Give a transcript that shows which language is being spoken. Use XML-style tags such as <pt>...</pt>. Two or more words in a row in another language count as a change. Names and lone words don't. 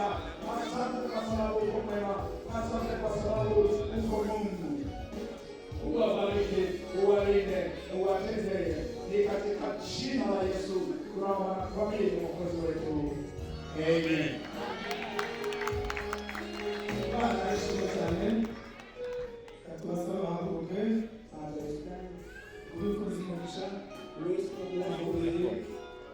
<sw>Asante kwa sababu uko mwema. Asante kwa sababu uko Mungu. Uwabariki, uwalinde, uwatendee. Ni katika jina la Yesu tunaomba na kuamini, Mwokozi wetu. Amen. Bwana Yesu cyane.</sw> <rw>Katwasaba habuke. Amen. Ubikoze umugisha. Yesu</rw>